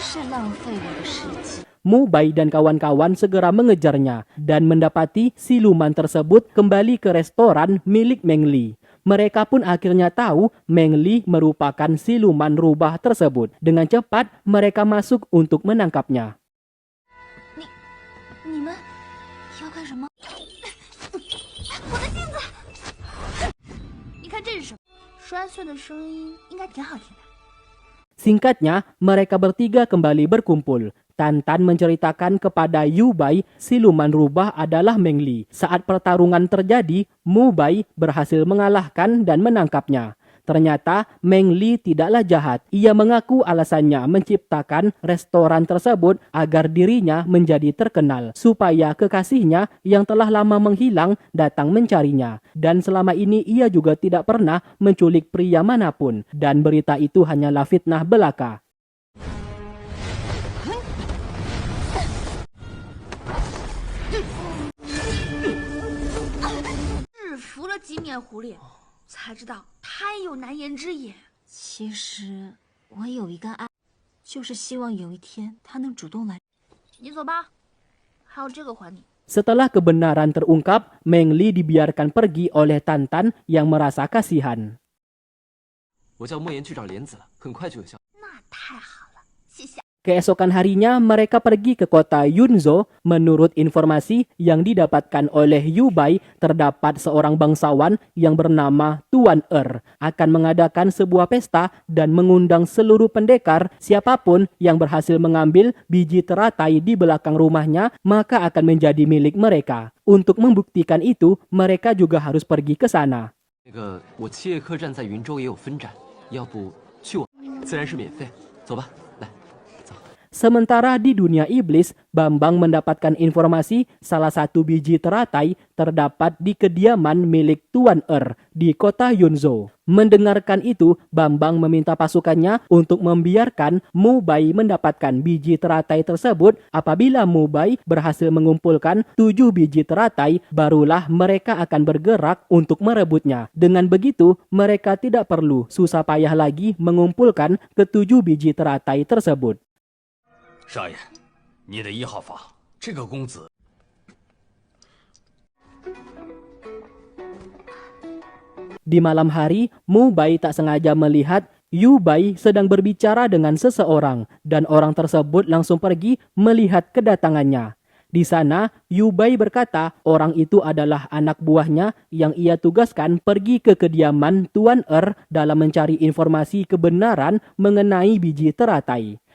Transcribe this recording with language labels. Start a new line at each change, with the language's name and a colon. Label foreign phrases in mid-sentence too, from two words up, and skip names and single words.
Chinese: 浪费我的时机。
Indonesian: Mubai dan kawan-kawan segera mengejarnya dan mendapati siluman tersebut kembali ke restoran milik Meng Li. Mereka pun akhirnya tahu Meng Li merupakan siluman rubah tersebut. Dengan cepat mereka masuk untuk menangkapnya.
Chinese: 你们要干什么？我的镜子！你看这是什么？摔碎的声音应该挺好听的。
Indonesian: Singkatnya, mereka bertiga kembali berkumpul. Tantan menceritakan kepada Yubai siluman rubah adalah Meng Li. Saat pertarungan terjadi, Mubai berhasil mengalahkan dan menangkapnya. Ternyata Meng Li tidaklah jahat. Ia mengaku alasannya menciptakan restoran tersebut agar dirinya menjadi terkenal, supaya kekasihnya yang telah lama menghilang datang mencarinya. Dan selama ini ia juga tidak pernah menculik pria manapun. Dan berita itu hanyalah fitnah belaka.
Chinese: 制服了金面狐狸，才知道他也有难言之隐。其实我有一个爱，就是希望有一天他能主动来。你走吧，还有这个还你。
Indonesian: Setelah kebenaran terungkap, Meng Li dibiarkan pergi oleh Tantan yang merasa kasihan.
Chinese: 我叫莫言去找莲子了，很快就有消息。那太好了，谢谢。
Indonesian: Keesokan harinya mereka pergi ke kota Yunzhou. Menurut informasi yang didapatkan oleh Yubai, terdapat seorang bangsawan yang bernama Tuan akan mengadakan sebuah pesta dan mengundang seluruh pendekar. Siapapun yang berhasil mengambil biji teratai di belakang rumahnya maka akan menjadi milik mereka. Untuk membuktikan itu, mereka juga harus pergi ke sana.
Chinese: 那个，我七叶客栈在云州也有分展，要不去我？自然是免费。走吧，来。
Indonesian: Sementara di dunia iblis, Bambang mendapatkan informasi salah satu biji teratai terdapat di kediaman milik Tuan di kota Yunzhou. Mendengarkan itu, Bambang meminta pasukannya untuk membiarkan Mubai mendapatkan biji teratai tersebut. Apabila Mubai berhasil mengumpulkan 7 biji teratai, barulah mereka akan bergerak untuk merebutnya. Dengan begitu, mereka tidak perlu susah payah lagi mengumpulkan ke-7 biji teratai tersebut.
Chinese: 少爷，你的1号房，这个公子。
Indonesian: Di malam hari, Mubai tak sengaja melihat Yubai sedang berbicara dengan seseorang dan orang tersebut langsung pergi melihat kedatangannya. Di sana, Yubai berkata orang itu adalah anak buahnya yang ia tugaskan pergi ke kediaman Tuan dalam mencari informasi kebenaran mengenai biji teratai.